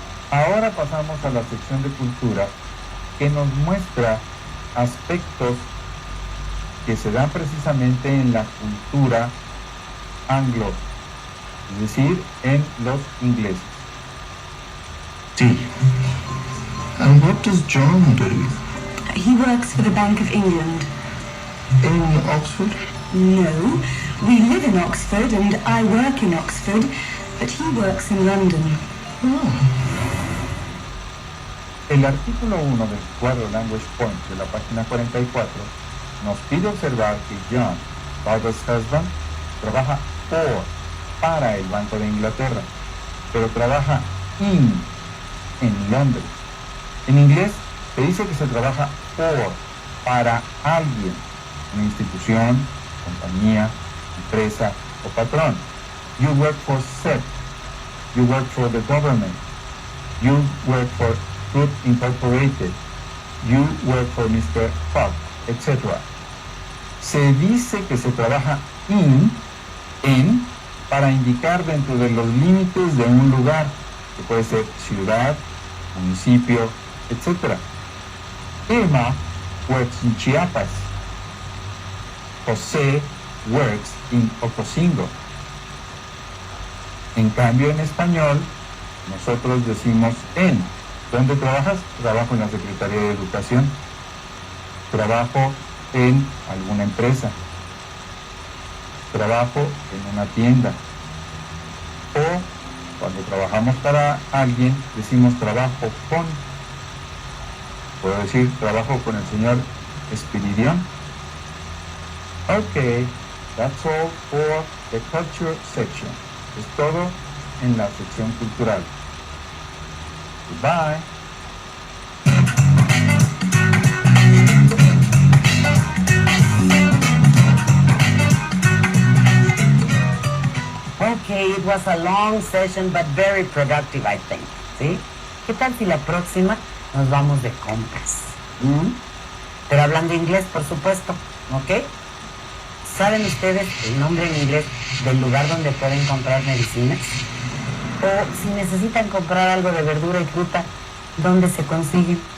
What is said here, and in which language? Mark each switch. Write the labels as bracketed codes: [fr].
[es] Ahora pasamos a la sección de cultura que nos muestra aspectos que se dan precisamente en la cultura anglo, es decir, en los ingleses. [en] Sí. And what does John do? He works for the Bank of England. In Oxford? No, we live in Oxford and I work in Oxford, but he works in London. [es] El artículo 1 del cuadro Language Point de la página 44 nos pide observar que John, father's husband, trabaja para el Banco de Inglaterra, pero trabaja en Londres. En inglés se dice que se trabaja para alguien, una institución, compañía, empresa o patrón. [en] You work for SEP, you work for the government, you work for Group Incorporated, you work for Mr. Fox, etc. [es] Se dice que se trabaja en, para indicar dentro de los límites de un lugar, que puede ser ciudad, municipio, etc. [en] Emma works in Chiapas. José works in Ocosingo. [es] En cambio, en español, nosotros decimos en. ¿Dónde trabajas? Trabajo en la Secretaría de Educación. Trabajo en alguna empresa. Trabajo en una tienda. O cuando trabajamos para alguien, decimos trabajo con. Puedo decir trabajo con el señor Espiridión. [en] Okay, that's all for the culture section. [es] Es todo en la sección cultural. [en] Goodbye. Okay, it was a long session, but very productive, I think. [es] ¿Sí? ¿Qué tal si la próxima nos vamos de compras? Pero hablando inglés, por supuesto, ¿ok? ¿Saben ustedes el nombre en inglés del lugar donde pueden comprar medicinas? O si necesitan comprar algo de verdura y fruta, ¿dónde se consigue?